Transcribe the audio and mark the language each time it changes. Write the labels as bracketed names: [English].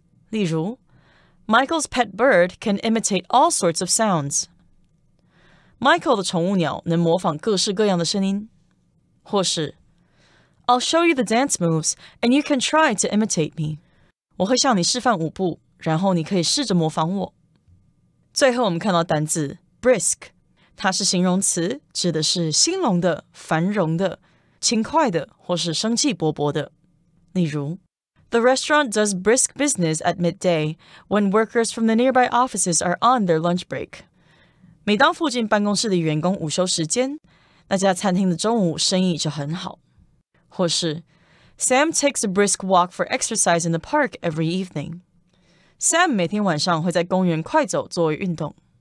[Chinese] 例如 [English] Michael's pet bird can imitate all sorts of sounds. [Chinese] Michael 的宠物鸟能模仿各式各样的声音。或是 [English] I'll show you the dance moves and you can try to imitate me. [Chinese] 我会向你示范舞步，然后你可以试着模仿我。最后我们看到单字 brisk， 它是形容词，指的是兴隆的、繁荣的、轻快的或是生气勃勃的。例如 [English] The restaurant does brisk business at midday when workers from the nearby offices are on their lunch break. [Chinese] 每当附近办公室的员工午休时间，那家餐厅的中午生意就很好。或是 [English] Sam takes a brisk walk for exercise in the park every evening. [Chinese] Sam 每天晚上会在公园快走作为运动。